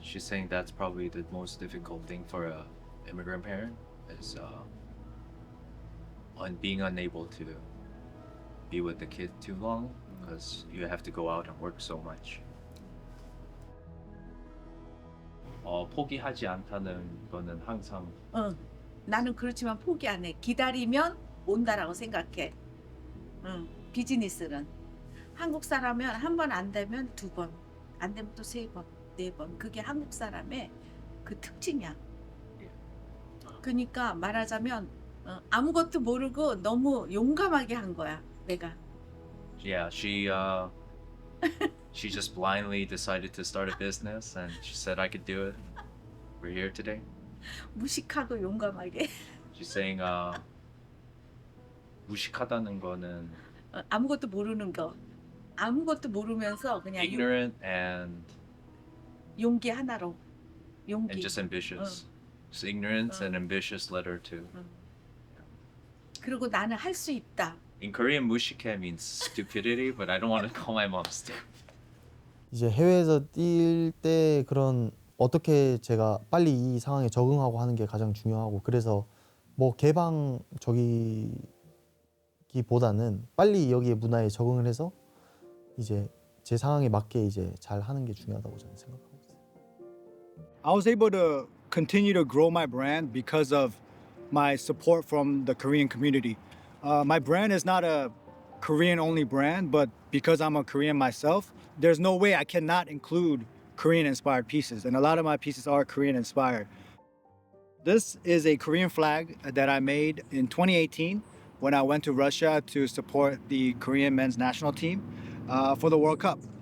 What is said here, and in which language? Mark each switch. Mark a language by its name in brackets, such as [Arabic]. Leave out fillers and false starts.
[English] she's saying that's probably the most difficult thing for a immigrant parent is on being unable to be with the kid too long because you have to go out and work so much. [Korean] 포기하지 않다는 거는 항상 나는 그렇지만 포기 안 해. 기다리면 온다라고 생각해. 비즈니스는 한국 사람은 한 번 안 되면 두 번, 안 되면 또 세 번, 네 번. 그게 한국 사람의 그 특징이야. 그러니까 말하자면 아무것도 모르고 너무 용감하게 한 거야, 내가. [English] yeah, she just blindly decided to start a business and she said I could do it. We're here today. [Korean] 무식하고 용감하게. [English] She's saying [Korean] 무식하다는 거는 아무것도 모르는 거. 아무것도 모르면서 그냥 [English] ignorant and [Korean] 용기 하나로. 용기. [English] just ambitious. Just ignorance and ambitious led her to. [Korean] 그리고 나는 할 수 있다. [English] In Korean, 무식해 means stupidity, but I don't want to call my mom stupid. [Korean] 이제 해외에서 뛸 때 그런 어떻게 제가 빨리 이 상황에 적응하고 하는 게 가장 중요하고 그래서 뭐 개방적이기보다는 빨리 여기에 문화에 적응을 해서 이제 제 상황에 맞게 이제 잘 하는 게 중요하다고 저는 생각하고 있어요. [English] I was able to continue to grow my brand because of my support from the Korean community. My brand is not a Korean only brand, but because I'm a Korean myself, there's no way I cannot include Korean inspired pieces. And a lot of my pieces are Korean inspired. This is a Korean flag that I made in 2018 when I went to Russia to support the Korean men's national team for the World Cup.